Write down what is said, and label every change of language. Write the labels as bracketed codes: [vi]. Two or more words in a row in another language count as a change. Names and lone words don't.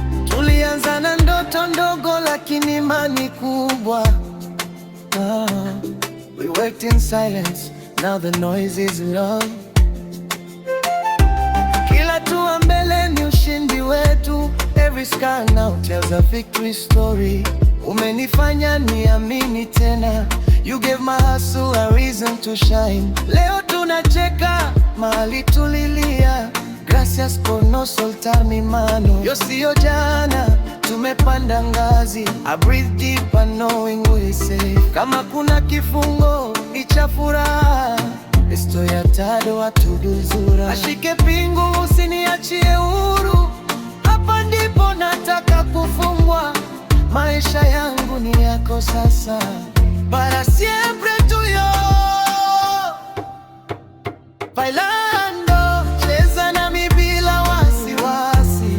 [sw] Tulianza na ndoto ndogo lakini imani kubwa. [en] Ah, we worked in silence, now the noise is love. [sw] Kila hatua mbele ni ushindi wetu. [en] Every scar now tells a victory story. [sw] Umenifanya niamini tena. [en] You gave my hustle a reason to shine. [sw] Leo tunacheka mahali tulilia. [es] Gracias por no soltar mi mano. [sw] Yo siyo jana, tumepanda ngazi. [en] I breathe deep and knowing we safe. [sw] Kama kuna kifungo, ni cha furaha. [es] Estoy atado a tu dulzura. [sw] Ashike pingu, usiniachie huru. Hapa ndipo nataka kufungwa. Maisha yangu ni yako sasa. [es] Para siempre tuyo. Bailando, [sw] cheza nami bila wasiwasi.